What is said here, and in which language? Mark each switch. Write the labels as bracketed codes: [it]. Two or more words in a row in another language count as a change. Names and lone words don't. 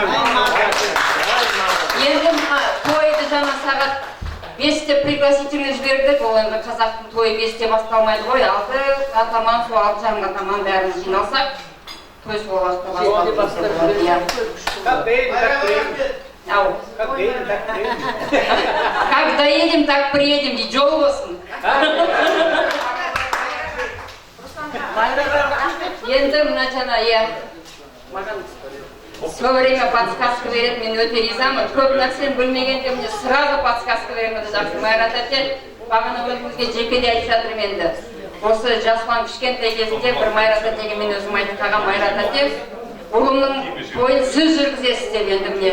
[kk] Енді тойды жаңа сағат 5-те пригласительный жібердік, ол енді қазақтың тойы 5-те басталмайды ғой, 6 атаман, сол 6:30-ға таман бәріміз жиналсақ, той сол уақытта басталады. [ru] Как доедем, так приедем, [kk] дейді, жол болсын. Енді мына жаңа, маған [ru] все время подсказка [kk] береді, мен өте ризамын. Көп нәрсені білмегенде [ru] мне сразу подсказка [kk] береді, жақсы. Майрат әте, бағана өзіңізге жекеде айтып жатырмын енді. Осы жасұлан кішкентай кезінде бір Майрат әтеге мен өзім айтып қалған, Майрат әте, ұлымның тойын сіз жүргізесіз деп енді міне.